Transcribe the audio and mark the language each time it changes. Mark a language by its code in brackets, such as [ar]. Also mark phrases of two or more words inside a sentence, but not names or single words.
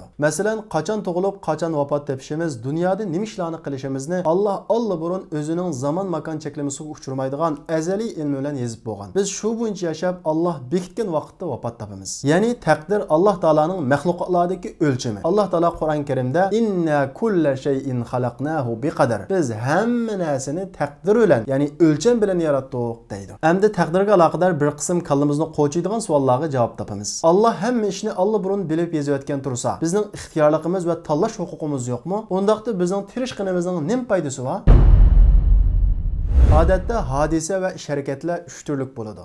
[uz] Masalan, qachon tug'ilib, qachon vafot topishimiz, dunyoda nima ishlarni qilishimizni Alloh burun o'zining zamon makon cheklamasiga uçurmaydigan azaliy ilmi bilan yozib bo'lgan. Biz shu bo'yicha yashab Alloh bekitgan vaqtda vafot topamiz. Ya'ni taqdir Alloh taolaning mahluqotlardagi o'lchami. Alloh taolo Qur'on Karimda [ar] إنا كل شيء خلقناه بقدر. [uz] Biz hamma narsani taqdir bilan, ya'ni o'lcham bilan yaratdik deydi. Endi taqdirga aloqador bir qism kallamizni qo'chiydigan savollarga javob topamiz. Alloh hamma ishni burun bilib yozayotgan tursa, bizning ixtiyorligimiz va tanlash huquqimiz yo'qmi? Undaqda bizning tirishqinimizning nima foydasi bor? Odatda hodisa va ish-harakatlar 3 turlik bo'ladi.